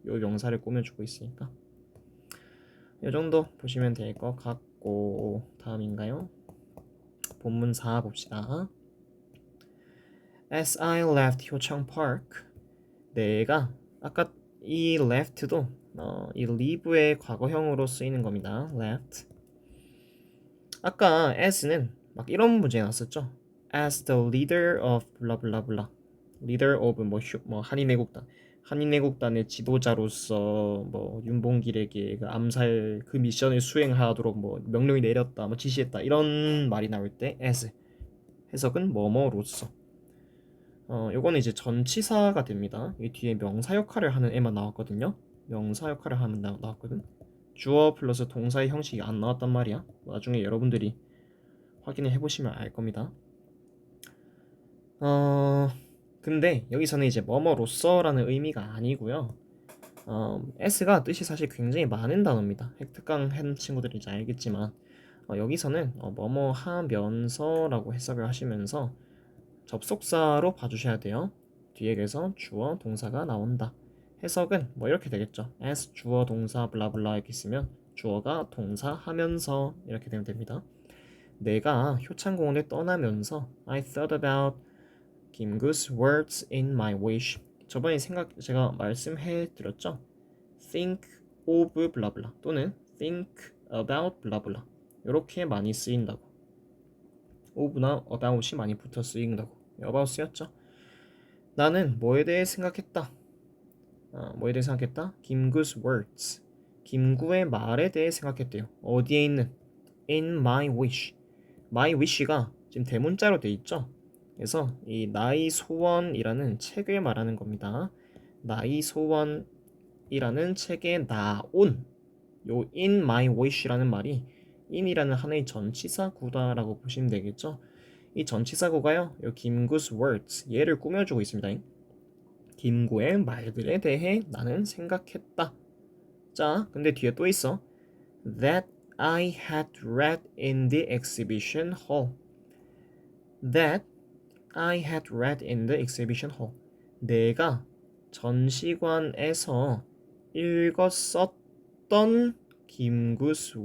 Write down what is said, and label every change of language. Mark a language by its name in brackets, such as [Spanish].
[Korean] 요 명사를 꾸며주고 있으니까 이 정도 보시면 될 것 같고, 다음인가요? 본문 4 봅시다. [English] As I left 효창 Park, [Korean] 내가 아까 이 left도 이 leave의 과거형으로 쓰이는 겁니다. [English] left. [Korean] 아까 as는 막 이런 문제 나왔었죠. [English] As the leader of blah blah blah. [Korean] leader of 뭐 한인애국단의 지도자로서 뭐 윤봉길에게 그 암살 그 미션을 수행하도록 뭐 명령이 내렸다, 뭐 지시했다 이런 말이 나올 때 as 해석은 뭐뭐로서. 요거는 이제 전치사가 됩니다. 이 뒤에 명사 역할을 하는 애만 나왔거든요. 명사 역할을 하는 나왔거든. 주어 플러스 동사의 형식이 안 나왔단 말이야. 나중에 여러분들이 확인을 해보시면 알 겁니다. 근데 여기서는 이제 뭐뭐로서라는 의미가 아니고요. s가 뜻이 사실 굉장히 많은 단어입니다. 특강 한 친구들이 이제 알겠지만 여기서는 뭐뭐 하면서라고 해석을 하시면서 접속사로 봐주셔야 돼요. 뒤에 그래서 주어 동사가 나온다. 해석은 뭐 이렇게 되겠죠. as 주어 동사 블라블라 이렇게 있으면 주어가 동사 하면서 이렇게 되면 됩니다. 내가 효창공원을 떠나면서 [English] I thought about 김구's words in my wish. [Korean] 저번에 제가 말씀해 드렸죠. think of 블라블라 또는 think about 블라블라 이렇게 많이 쓰인다고. of나 about이 많이 붙어 쓰인다고. about 쓰였죠. 나는 뭐에 대해 생각했다. 뭐에 대해 생각했다? 김구's words. 김구의 말에 대해 생각했대요. 어디에 있는? [English] in my wish. [Korean] my wish가 지금 대문자로 돼 있죠. 그래서 이 나의 소원이라는 책을 말하는 겁니다. 나의 소원이라는 책에 나온 요 in my wish라는 말이 in이라는 하나의 전치사구다라고 보시면 되겠죠. 이 전치사구가요, 요 김구's words 얘를 꾸며주고 있습니다. 김구의 말들에 대해 나는 생각했다. 자, 근데 뒤에 또 있어. [English] That I had read in the exhibition hall. That I had read in the exhibition hall. [Korean] 내가 전시관에서 읽었었던 김구스